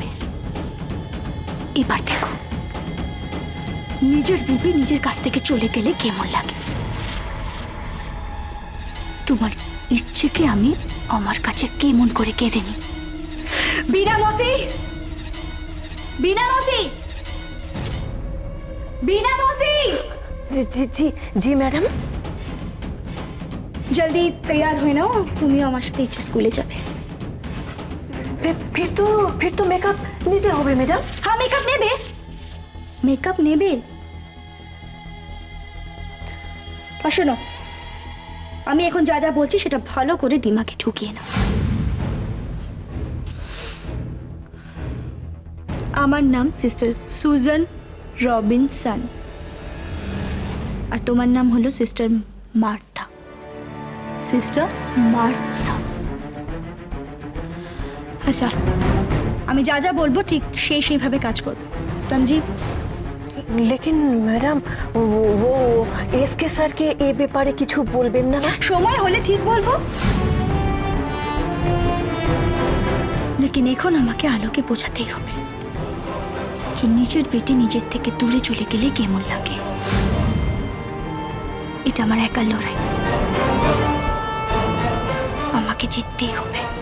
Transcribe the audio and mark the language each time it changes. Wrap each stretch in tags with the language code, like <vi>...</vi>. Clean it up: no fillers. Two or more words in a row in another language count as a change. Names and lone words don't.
<bn>এবার দেখো নিজের বেবি নিজের কাছ থেকে চলে গেলে কেমন লাগে। তোমার ইচ্ছেকে আমি আমার কাছে কেমন করে কেড়ে নিই।</bn> <hi>बीना मौसी, बीना मौसी, बीना मौसी। जी जी जी जी मैडम। जल्दी तैयार हुए ना,</hi> <bn>तुमिও আমার সাথে ইচ্ছে স্কুলে যাবে।</bn> <hi>फिर तो</hi> <bn>मेकअप নিতে হবে ম্যাডাম। হ্যাঁ মেকআপ নেবে, মেকআপ নেবে। আর শোনো, আমি এখন যা যা বলছি সেটা ভালো করে দিমাগে ঢুকিয়ে নাও। আমার নাম সিস্টার সুজান রবিনসন, আর তোমার নাম হলো সিস্টার মার্থা। সিস্টার মার্থা। আচ্ছা, আমি যা যা বলবো ঠিক সেইভাবে কাজ করবে,</bn> <hi>समझी? लेकिन मैडम वो</hi> <bn>एसके স্যার কে এই ব্যাপারে কিছু বলবেন না? সময় হলে ঠিক বলবো, लेकिन এখন আমাকে আলোকে বোঝাতেই হবে যে নিজের বেটি নিজের থেকে দূরে চলে গেলে কেমন লাগে। এটা আমার একার লড়াই, আমাকে জিততেই হবে।</bn>